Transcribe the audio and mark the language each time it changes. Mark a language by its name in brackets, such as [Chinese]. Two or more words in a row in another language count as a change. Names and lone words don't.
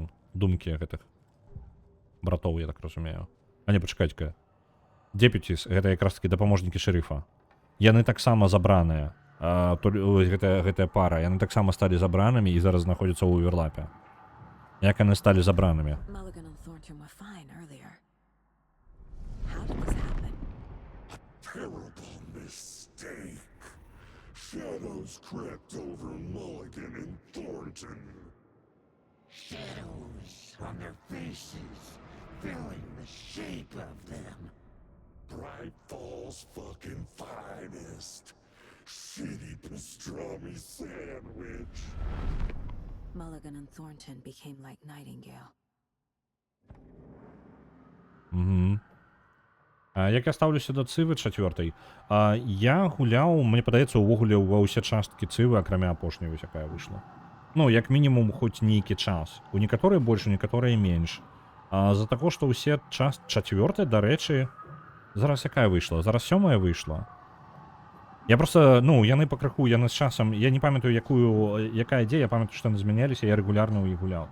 [Belarusian] Думкі гэтых братоў, я так разумею. Не, пачакайце-ка. Deputies — гэта якраз такі дапаможнікі шэрыфа. Яны таксама забраныя. Гэтая пара. Яны таксама сталі забранымі і зараз знаходзяцца ў оверлапе. Як яны сталі забранымі? [English] Mulligan and Thornton were fine earlier. How did this happen? A terrible mistake. Shadows crept over Mulligan and Thornton. Shadows on their faces, filling the shape of them. Bright Falls fucking finest. Shitty pastrami sandwich. Mulligan and Thornton became like Nightingale. [Belarusian] Угу. Як я ставлюся до цивы 4? Я гуляў, мне падаецца, увогуле ва ўсе часткі цывы, акрамя апошняй, вось якая выйшла. Ну, як мінімум, хоць нейкі час. У некаторыя больш, у некаторыя менш. З-за таго, што ўсе част 4, дарэчы, зараз якая выйшла? Зараз 7 выйшла. Я просто, ну, яны пакрыху, яны з часам, я не памятаю, якая ідзе, я памятаю, што яны змяняліся, я рэгулярна ў іх гуляў.